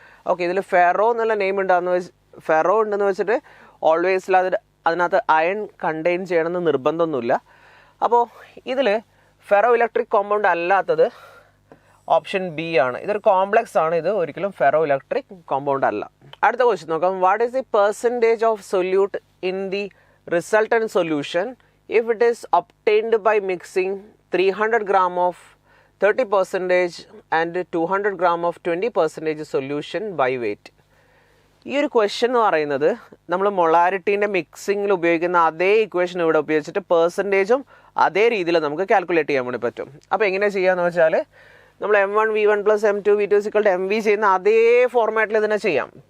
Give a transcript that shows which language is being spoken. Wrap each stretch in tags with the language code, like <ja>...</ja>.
<ml>Okay, ഇതിൽ ferro എന്നുള്ള name ferro ഉണ്ടെന്ന് വെച്ചിട്ട് ഓൾവേസിൽ അതിനകത്ത് അയൺ കണ്ടെയ്ൻ ചെയ്യണമെന്ന് നിർബന്ധമൊന്നുമില്ല. അപ്പോൾ ഇതിൽ ഫെറോ ഇലക്ട്രിക് കോമ്പൗണ്ട് അല്ലാത്തത് ഓപ്ഷൻ ബി ആണ്. ഇതൊരു കോംപ്ലക്സ് ആണ്, ഇത് ഒരിക്കലും ഫെറോ ഇലക്ട്രിക് കോമ്പൗണ്ട് അല്ല. അടുത്ത ക്വസ്റ്റ്യൻ നോക്കാം.</ml> <en>What is the percentage of solute in the resultant solution if it is obtained by mixing 300 gram of 30% and 200 gram of 20% solution by weight.</en> <ml>ഈ ഒരു ക്വസ്റ്റ്യൻ എന്ന് പറയുന്നത് നമ്മൾ മൊളാരിറ്റീൻ്റെ മിക്സിങ്ങിൽ ഉപയോഗിക്കുന്ന അതേ ഇക്വേഷൻ ഇവിടെ ഉപയോഗിച്ചിട്ട് പെർസെൻറ്റേജും അതേ രീതിയിൽ നമുക്ക് കാൽക്കുലേറ്റ് ചെയ്യാൻ വേണ്ടി പറ്റും. അപ്പോൾ എങ്ങനെ ചെയ്യാമെന്ന് വെച്ചാൽ നമ്മൾ M1 V1 + M2 V2 = MV ചെയ്യുന്ന അതേ ഫോർമാറ്റിൽ ഇതിനെ ചെയ്യാം.</ml>